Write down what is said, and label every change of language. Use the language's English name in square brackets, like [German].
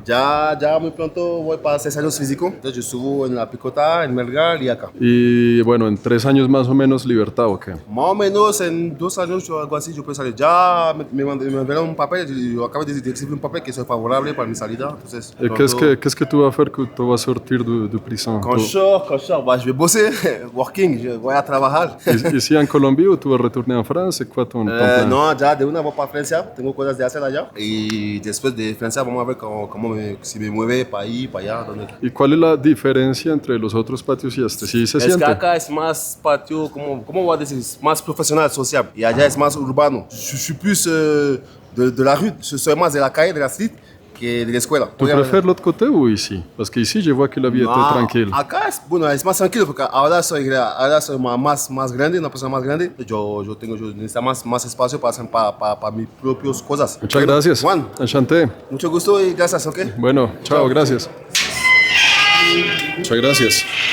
[Spanish] Ya muy pronto voy para 6 años físico. Entonces yo subo en La Picota, en Melgar y acá. Y bueno, en 3 años más o menos libertad, ¿o qué? Más o menos en 2 años o algo así yo puedo salir. Ya me enviaron un papel, yo acabo de recibir un papel que soy favorable para mi salida. Entonces, [French] Qu'est-ce que tu vas faire que tu vas sortir de prison? quand je sors, bah, je vais bosser, working, je vais [Spanish] a trabajar. [French] Ici en Colombie ou tu vas retourner en France? C'est quoi ton plan? [Spanish] No, ya de una voy para Francia, tengo cosas de hacer allá. Y después de Francia vamos a ver si me mueve para ahí, para allá. Donde... ¿Y cuál es la diferencia entre los otros patios y este? ¿Sí se Es siente? que acá es más patio, ¿cómo voy a decir? Es más profesional, social. Y allá es más urbano. [French] Je suis plus de la rue, [Spanish] je soy más de la calle, de la street, que de la escuela. ¿Tu prefieres [French] l'autre côté ou ici? Parce que ici je vois que la vie est très tranquille. [Spanish] Acá es más tranquilo porque ahora soy más grande, una persona más grande. Yo necesito más espacio para mis propias cosas. Muchas gracias. Juan, [French] Enchanté. [Spanish] mucho gusto y gracias, ¿ok? Bueno, chao, gracias. Muchas gracias.